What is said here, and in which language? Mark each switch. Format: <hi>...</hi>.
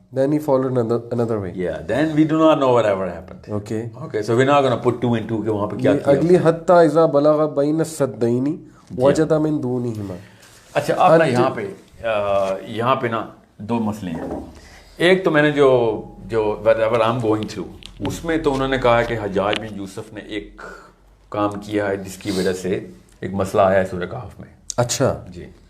<en>Then he followed another way. Yeah, then we do not know whatever happened. Okay, so we're not going to put two and two</en> <ur>کہ وہاں پہ کیا کیا.</ur> <ar>اگلی حتى إذا بلغ بين السدين وجد من دونهما.</ar> <ur>اچھا آپ یہاں پہ نا دو مسئلے ہیں. ایک تو میں نے جو</ur> <en>whatever I'm going through,</en> <ur>اس میں تو انہوں نے کہا کہ حجاج بن یوسف نے ایک کام کیا ہے جس کی وجہ سے ایک مسئلہ آیا ہے سورہ کہف میں. اچھا جی.</ur>